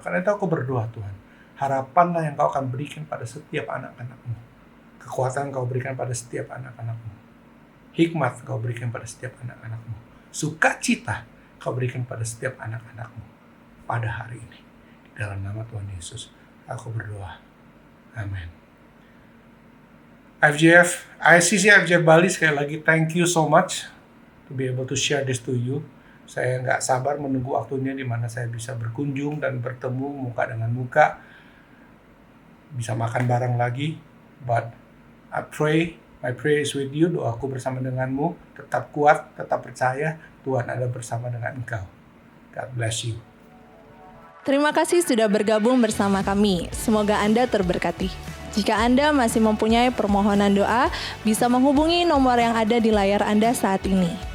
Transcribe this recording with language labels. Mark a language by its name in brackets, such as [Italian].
[Indonesian] Karena itu aku berdoa Tuhan. Harapanlah yang Kau akan berikan pada setiap anak-anak-Mu. Kekuatan Kau berikan pada setiap anak-anak-Mu. Hikmat Kau berikan pada setiap anak-anak-Mu. Sukacita Kau berikan pada setiap anak-anak-Mu pada hari ini. Di dalam nama Tuhan Yesus, aku berdoa. Amin. [English] ICC FJF Bali, [Indonesian] sekali lagi [English] thank you so much to be able to share this to you. [Indonesian] Saya nggak sabar menunggu waktunya di mana saya bisa berkunjung dan bertemu muka dengan muka. Bisa makan bareng lagi. [English] But I pray, my prayer is with you. [Indonesian] Doaku bersama denganmu. Tetap kuat, tetap percaya. Tuhan ada bersama dengan engkau. [English] God bless you. [Indonesian] Terima kasih sudah bergabung bersama kami. Semoga Anda terberkati. Jika Anda masih mempunyai permohonan doa, bisa menghubungi nomor yang ada di layar Anda saat ini.